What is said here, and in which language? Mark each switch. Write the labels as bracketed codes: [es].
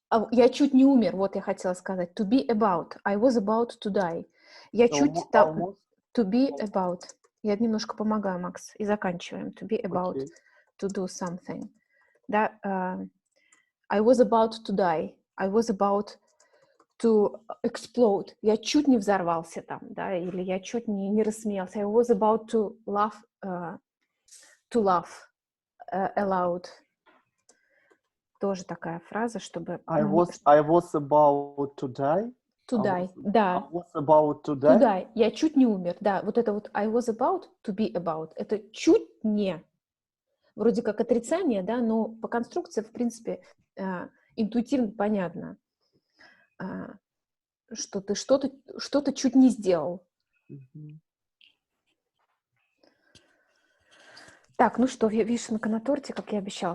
[ru] Я чуть не умер, вот я хотела сказать. [en] To be about. I was about to die. [ru] Я чуть там... [en] To be about. [ru] Я немножко помогаю, Макс, и заканчиваем. [en] To be about. To do something. Да, I was about to die. I was about to explode. [ru] Я чуть не взорвался там, да, или я чуть не рассмеялся. [en] I was about to laugh aloud. [ru] Тоже такая фраза, чтобы... [en] I was about to die. To die, да. I was about to die. To die. [ru] Я чуть не умер, да. Вот это вот [en] I was about to be about. [ru] Это чуть не. Вроде как отрицание, да, но по конструкции, в принципе, интуитивно понятно, что ты что-то чуть не сделал. Так, ну что, вишенка на торте, как я обещала.